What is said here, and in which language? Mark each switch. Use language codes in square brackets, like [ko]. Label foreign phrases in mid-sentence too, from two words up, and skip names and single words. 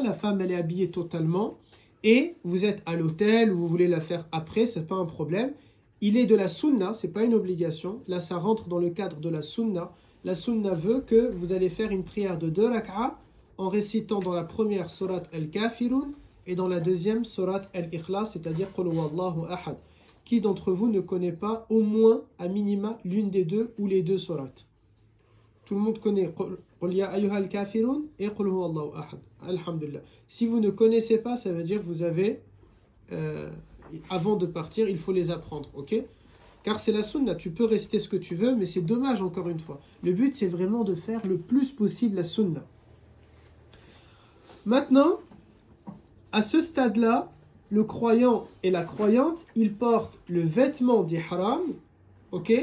[fr] La femme, elle est habillée totalement. Et vous êtes à l'hôtel, ou vous voulez la faire après, c'est pas un problème. Il est de la sunna, c'est pas une obligation. Là, ça rentre dans le cadre de la sunna. La sunna veut que vous allez faire une prière de 2 rak'a en récitant dans la première surat Al-Kafirun et dans la deuxième surat Al-Ikhlas, c'est-à-dire [ar] قل هو الله أحد. [fr] Qui d'entre vous ne connaît pas au moins, à minima, l'une des 2 ou les 2 sourates? Tout le monde connaît [ar] قل يا أيها الكافرون [fr] et [ar] قل هو الله أحد. [fr] Alhamdulillah. Si vous ne connaissez pas, ça veut dire que vous avez, avant de partir, il faut les apprendre, ok? Car c'est la sunna, tu peux réciter ce que tu veux, mais c'est dommage encore une fois. Le but, c'est vraiment de faire le plus possible la sunna. Maintenant, à ce stade-là, le croyant et la croyante, ils portent le vêtement d'ihram, ok?